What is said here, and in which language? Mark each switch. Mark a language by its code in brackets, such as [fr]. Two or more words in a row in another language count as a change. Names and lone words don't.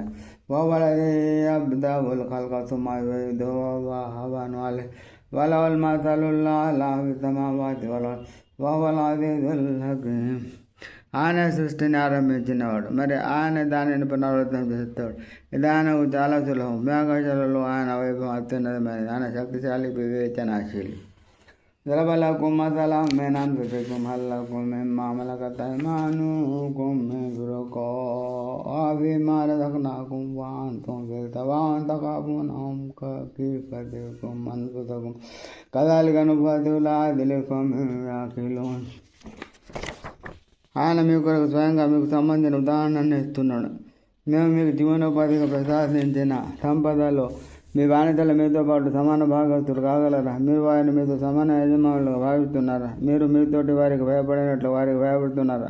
[te] వలది అబ్దావుల్ కల్కసుమాను అలే వలవల్ మాతలుల్లా సమావాతి వల వలది. ఆయన సృష్టిని ఆరంభించినవాడు, మరి ఆయన దానిని పునరావృతం చేస్తాడు. ఇది ఆయనకు చాలా సులభం. ఆకాశాలలో ఆయన వైభవం అత్యున్నతమైనది. ఆయన శక్తిశాలి, వివేచనాశీలి. [ar] ضربلكم مثلا من أنفسكم هل لكم مما ملكت أيمانكم من شركاء فيما رزقناكم وأنتم فيه سواء تخافونهم كخيفتكم أنفسكم كذلك نفصل الآيات لقوم يعقلون. [te] ఆయన మీ కొరకు స్వయంగా మీకు సంబంధించిన ఉదాహరణను ఇస్తున్నాడు. మేము మీకు జీవనోపాధిగా ప్రసాదించిన సంపదలో మీ బానిసలు మీతో పాటు సమాన భాగస్తులు కాగలరా? మీరు వారిని మీతో సమాన యజమానులుగా భావిస్తున్నారా? మీరు మీతోటి వారికి భయపడినట్లు వారికి భయపడుతున్నారా?